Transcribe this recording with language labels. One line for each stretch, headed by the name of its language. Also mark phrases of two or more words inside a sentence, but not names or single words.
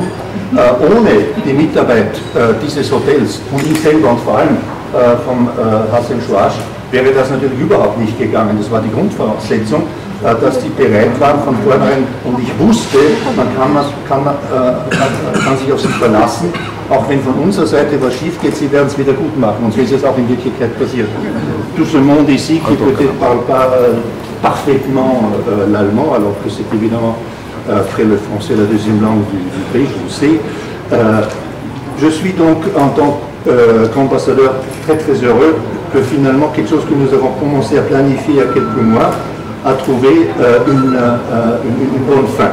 German: Ohne die Mitarbeit dieses Hotels und ich selber und vor allem vom Hasan Schwarz wäre das natürlich überhaupt nicht gegangen. Das war die Grundvoraussetzung, dass die bereit waren von vornherein, und ich wusste, man kann sich auf sie verlassen, auch wenn von unserer Seite was schief geht, sie werden es wieder gut machen, und so ist es auch in Wirklichkeit passiert.
French: Tout ce monde ici qui peut-être parle pas parfaitement l'allemand, alors que c'est évidemment après le français la deuxième langue du pays, je le sais. Je suis donc en tant qu'ambassadeur très très heureux que finalement quelque chose que nous avons commencé à planifier il y a quelques mois a trouvé une bonne fin.